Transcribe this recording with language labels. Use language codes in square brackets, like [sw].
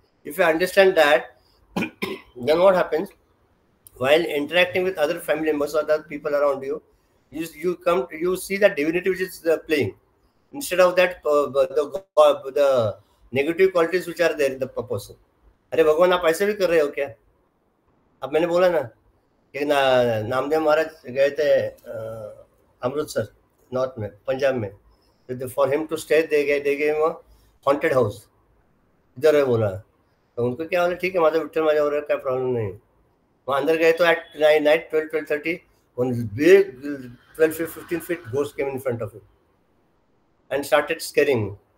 [en] If you understand that, then what happens? While interacting with other family members or other people around you, you see that divinity which is playing. Instead of that, the negative qualities which are there in the person. [hi] अरे भगवान आप ऐसे भी कर रहे हो क्या? अब मैंने बोला ना कि नामदेव महाराज गए थे अमृतसर, नॉर्थ में, पंजाब में. [en] For him to stay they gave haunted house. [hi] इधर है बोला, तो उनको क्या बोला, ठीक है माता विठल मजा हो रहा है, क्या प्रॉब्लम नहीं. वहाँ अंदर गए तो [en] At night 12:30 one big 12-15 feet ghost came in front of him and started scaring him.